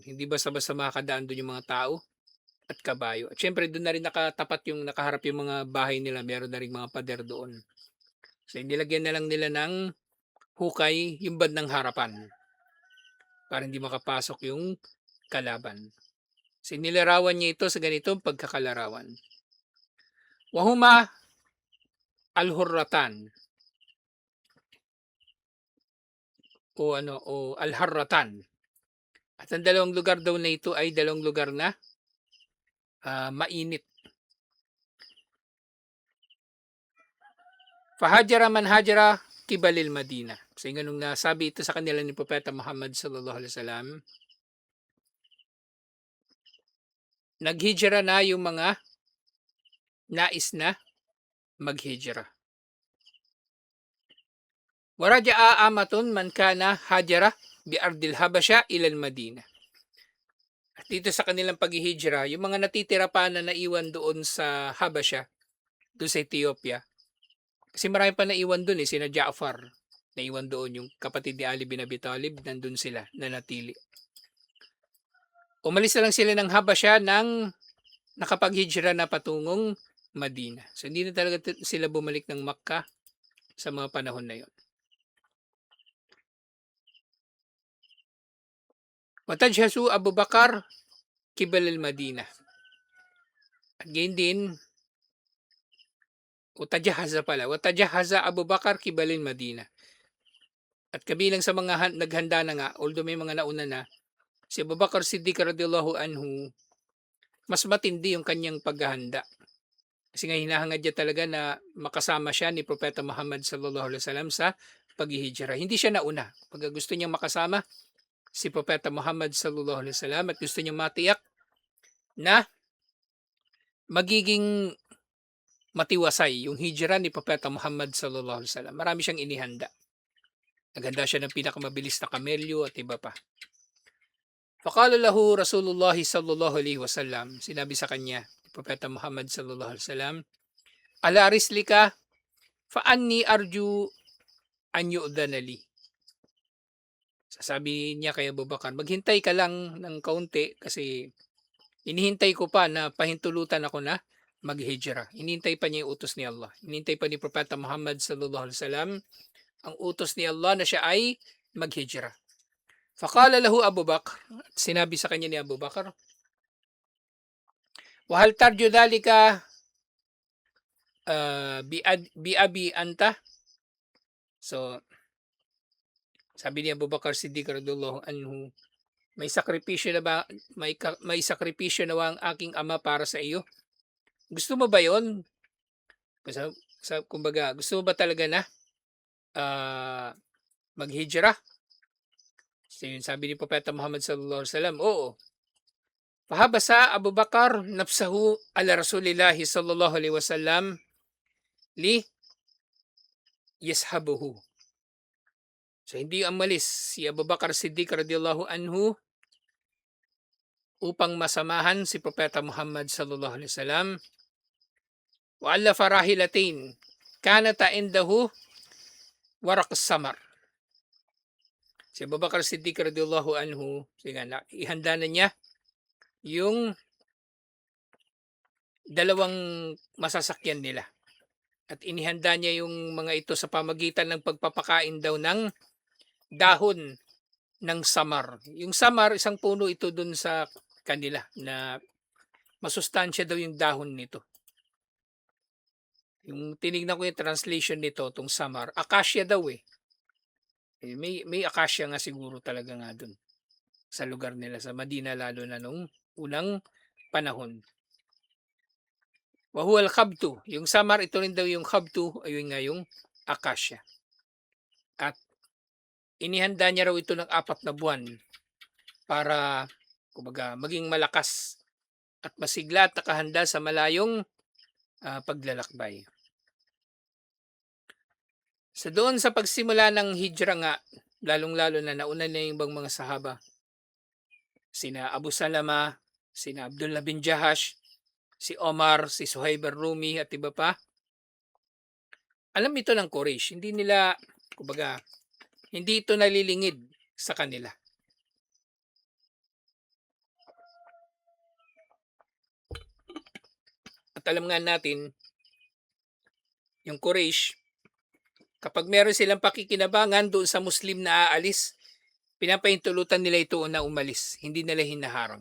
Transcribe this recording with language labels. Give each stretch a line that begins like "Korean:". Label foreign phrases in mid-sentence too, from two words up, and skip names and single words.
Filipino: Hindi basta-basta makakadaan doon yung mga tao at kabayo. At syempre doon na rin nakaharap yung mga bahay nila. Meron na rin mga pader doon. So nilagyan na lang nila ng hukay yung bandang harapan para hindi makapasok yung kalaban. So nilarawan niya ito sa ganitong pagkakalarawan.
Arabic: وهما الحرتان أو الحرتان.
Filipino: At ang dalawang lugar daw na ito ay dalawang lugar na mainit.
Arabic: فهاجر من هاجر قبل المدينة.
Filipino: So yung ganung nasabi ito sa kanila ni Propeta Muhammad
Arabic: صلى الله عليه وسلم.
Filipino: Naghijra na yung mga nais na maghijra.
Arabic: ورجع عامة من كان هاجر بأرض الحبشة إلى المدينة.
Filipino: At dito sa kanilang paghihijra, yung mga natitira pa na naiwan doon sa Habasha, doon sa Ethiopia. Kasi marami pa naiwan doon eh, sina Ja'far. Naiwan doon yung kapatid ni Ali bin Abi Talib, nandun sila, nanatili. Umalis na lang sila ng Habasha nang nakapaghijra na patungong Madina. So hindi na talaga sila bumalik ng Makkah sa mga panahon na yon.
Arabic: وتجهز أبو بكر قبل المدينة.
Filipino: At gayon din,
Arabic: وتجهز أبو بكر قبل المدينة.
Filipino: At kabilang sa mga naghanda na nga, although may mga nauna na, si Abu Bakar Siddiq
Arabic: رضي الله عنه,
Filipino: mas matindi yung kanyang paghahanda. Kasi nga hinahangad niya talaga na makasama siya ni Propeta Muhammad
Arabic: صلى الله عليه وسلم
Filipino: sa paghihijra. Hindi siya nauna. Pag gusto niyang makasama si Propeta Muhammad
Arabic: صلى الله عليه وسلم
Filipino: at gusto niyang matiyak na magiging matiwasay yung hijra ni Propeta Muhammad
Arabic: صلى الله عليه وسلم.
Filipino: Marami siyang inihanda. Naghanda siya ng pinakamabilis na kamelyo at iba pa.
Arabic: فقال له رسول الله صلى الله عليه وسلم,
Filipino: sinabi sa kanya, Propeta Muhammad
Arabic: صلى الله عليه وسلم, على رسلك فإني أرجو أن يؤذن لي.
Filipino: Sabi niya kay Abubakar, "Maghintay ka lang ng kaunti kasi inihintay ko pa na pahintulutan ako na maghijra." Inihintay pa niya yung utos ni Allah. Inihintay pa ni Propeta Muhammad
Arabic: صلى الله عليه وسلم
Filipino: ang utos ni Allah na siya ay maghijra.
Arabic: فقال له أبو بكر,
Filipino: sinabi sa kanya ni Abu Bakar,
Arabic: "وهل ترجو ذلك بأبي أنت?"
Filipino: So, sabi ni Abu Bakar Siddiq
Arabic: رضي الله عنه,
Filipino: may sakripisyo na ba ang aking ama para sa iyo? Gusto mo ba 'yon? Kumbaga, gusto mo ba talaga na ah, maghijra? So, yun, sabi ni Propeta Muhammad
Arabic: صلى الله عليه وسلم,
Filipino: oo.
Arabic: فحبس أبو بكر نفسه على رسول الله صلى الله عليه وسلم ليصحبه.
Filipino: So hindi umalis si Abu Bakar Siddiq
Arabic: رضي الله عنه
Filipino: upang masamahan si Propeta Muhammad
Arabic: صلى الله عليه وسلم. وعلف راحلتين كانتا عنده ورق السمر.
Filipino: Si Abu Bakar Siddiq
Arabic: رضي الله عنه,
Filipino: sige na, ihanda na niya yung dalawang masasakyan nila. At inihanda niya yung mga ito sa pamagitan ng pagpapakain daw ng dahon ng samar. Yung samar, isang puno ito dun sa kanila na masustansya daw yung dahon nito. Yung tinignan ko yung translation nito, tong samar, acacia daw eh. May acacia nga siguro talaga nga dun sa lugar nila sa Madina, lalo na nung unang panahon.
Arabic: وهو الخبط,
Filipino: yung samar, ito rin daw yung khabtu, ayun nga yung acacia. At inihanda niya raw ito ng 4 na buwan para kumbaga maging malakas at masigla at nakahanda sa malayong paglalakbay. So doon sa pagsimula ng hijra nga, lalong-lalo na nauna na yung ibang mga sahaba, sina Abu Salama, sina Abdullah bin Jahash, si Omar, si Suhaib ar-Rumi at iba pa. Alam ito ng Quraysh, hindi ito nalilingid sa kanila. At alam nga natin, yung Quraysh, kapag meron silang pakikinabangan doon sa Muslim na aalis, pinapahintulutan nila ito na umalis, hindi nila hinaharang.